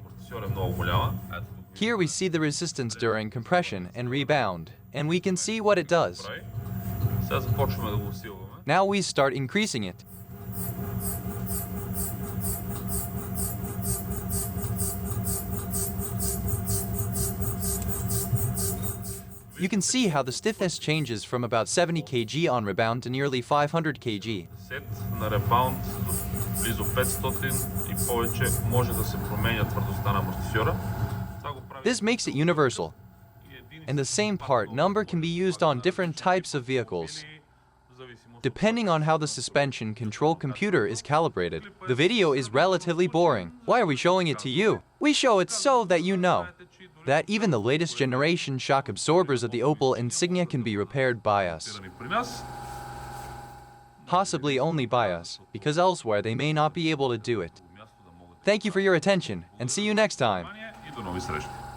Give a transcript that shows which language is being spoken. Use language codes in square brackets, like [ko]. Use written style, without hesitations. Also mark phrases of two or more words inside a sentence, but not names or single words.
[bg] амортисьор е много голяма. Ето тук [en] Here we see the resistance during compression and rebound, and we can see what it does. [bg] прави. Сега започваме да го усилваме. [en] Now we start increasing it. You can see how the stiffness changes from about 70 kg on rebound to nearly 500 kg. [bg] Сет на ребаунд до близо 500 и повече може да се променя твърдостта на амортисьора. Това го прави [en] This makes it universal, [bg] и един [en] and the same part number can be used on different types of vehicles. [bg] в зависимост [en] Depending on how the suspension control computer is calibrated, the video is relatively boring. Why are we showing it to you? We show it so that you know that even the latest generation shock absorbers of the Opel Insignia can be repaired by us. [bg] при нас. [en] Possibly only by us, because elsewhere they may not be able to do it. Thank you for your attention, and see you next time. [bg] И до нови срещи.